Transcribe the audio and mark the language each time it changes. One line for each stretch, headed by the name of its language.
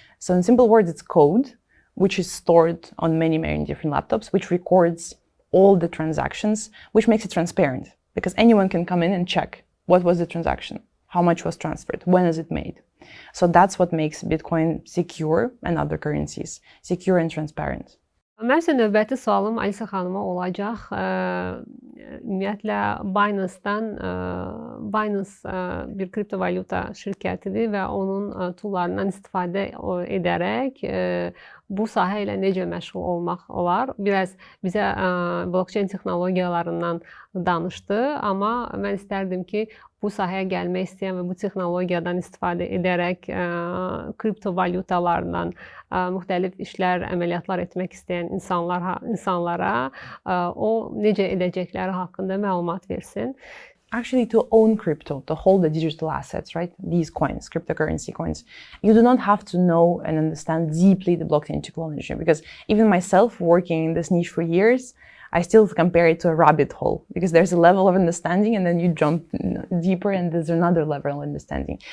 English: So in simple words, it's code, which is stored on many different laptops, which records all the transactions, which makes it transparent, because anyone can come in and check what was the transaction, how much was transferred, when is it made. So that's what makes Bitcoin secure and other currencies secure and transparent.
Azerbaijani: Mənim isə növbəti sualım Alisa xanıma olacaq. Ümumiyyətlə Binance bir kriptovalyuta şirkətidir və onun toollarından istifadə edərək bu sahə ilə necə məşğul olmaq olar? Biraz bizə blokçeyn texnologiyalarından danışdı, amma mən istərdim ki, bu sahəyə gəlmək istəyən və bu texnologiyadan istifadə edərək kriptovalyutalarla müxtəlif işlər, əməliyyatlar etmək istəyən insanlara o necə edəcəkləri haqqında məlumat versin.
English: Actually, to own crypto, to hold the digital assets, right? These coins, cryptocurrency coins, you do not have to know and understand deeply the blockchain technology, because even myself working in this niche for years, I still compare it to a rabbit hole, because there's a level of understanding and then you jump deeper and there's another level of understanding.